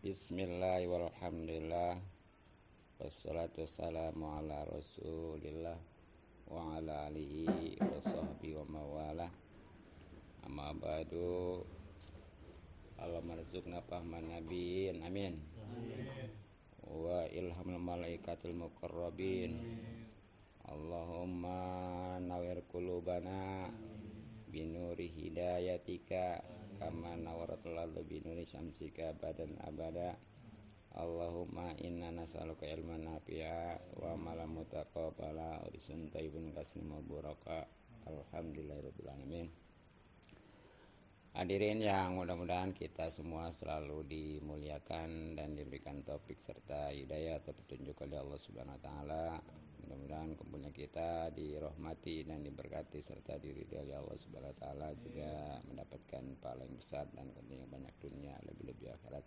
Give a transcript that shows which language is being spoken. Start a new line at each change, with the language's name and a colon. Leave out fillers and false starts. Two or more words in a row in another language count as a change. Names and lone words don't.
Arabic: بسم الله الرحمن الرحيم. والصلاة والسلام على رسول الله وعلى آله وصحبه ومن والاه. أما بعد. اللهم ارزقنا فهم النبيين آمين. وإلهام الملائكة المقربين. اللهم نور قلوبنا بنور هدايتك كما نورت الأرض بنور شمسك أبدا أبدا. اللهم إنا نسألك علما نافعا وعملا متقبلا ورزقا طيبا كثيرا مباركا. الحمد لله رب العالمين.
Indonesian: Hadirin yang mudah-mudahan kita semua selalu dimuliakan dan diberikan taufik serta hidayah atau petunjuk oleh Allah
Arabic: سبحانه وتعالى.
Indonesian: Mudah-mudahan kumpulnya kita dirahmati dan diberkati serta diridhai oleh Allah
Arabic: سبحانه وتعالى,
Indonesian: juga mendapatkan pahala yang besar dan keuntungan banyak dunia, lebih-lebih akhirat.